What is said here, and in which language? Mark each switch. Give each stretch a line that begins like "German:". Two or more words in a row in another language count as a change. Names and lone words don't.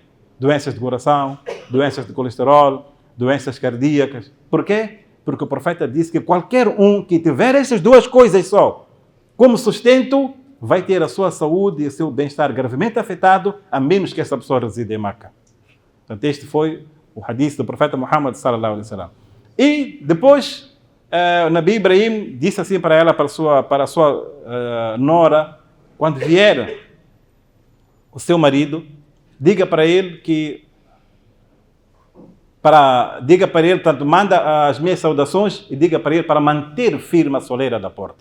Portuguese: Doenças de coração, doenças de colesterol, doenças cardíacas. Por quê? Porque o profeta disse que qualquer um que tiver essas duas coisas só como sustento, vai ter a sua saúde e o seu bem-estar gravemente afetado, a menos que essa pessoa resida em Meca. Portanto, este foi o hadith do profeta Muhammad
Arabic: صلى الله عليه وسلم.
Portuguese: E depois o Nabi Ibrahim disse assim para ela, para a sua nora, quando vier o seu marido, diga para ele, tanto manda as minhas saudações e diga para ele para manter firme a soleira da porta.